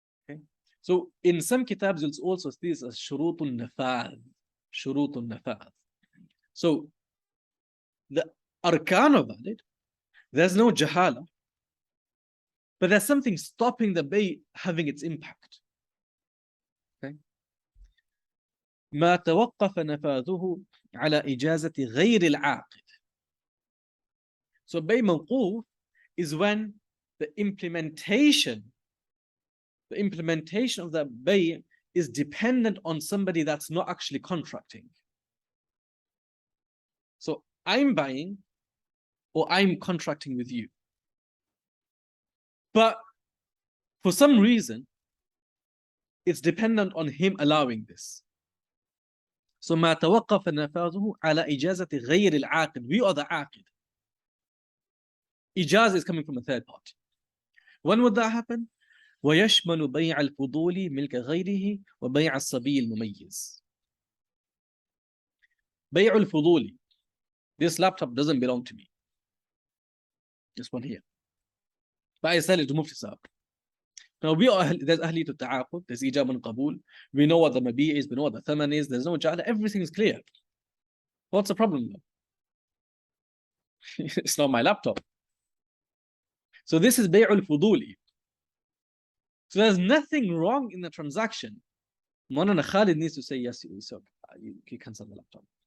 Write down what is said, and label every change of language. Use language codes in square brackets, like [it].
[en] Okay, so in some kitabs you'll also see this as shurutun nafadh. So the arkan are valid, there's no jahala, but there's something stopping the bay having its impact. [ar] Okay, ما توقف نفاذه على إجازة غير العاقد. [en] So bay موقوف is when the implementation of the bay is dependent on somebody that's not actually contracting. So I'm buying or I'm contracting with you, but for some reason it's dependent on him allowing this. [ar] So ما توقف نفاذه على إجازة غير العاقد. [en] We are the عاقد. Ijaz is coming from a third party. When would that happen? [ar] ويشمل بيع الفضول ملك غيره وبيع الصبي المميز. بيع الفضول. [en] This laptop doesn't belong to me. This one here. But I sell it to Mufti Sahab. Now there's [ar] أهلية التعاقد, [en] there's [ar] إيجاب قبول. [en] We know what the mabi is, we know what the thaman is, there's no ja'ala, everything is clear. What's the problem though? It's not my laptop. So this is bay'ul fuduli. So there's nothing wrong in the transaction. Maulana Khalid needs to say yes, so you cancel the laptop.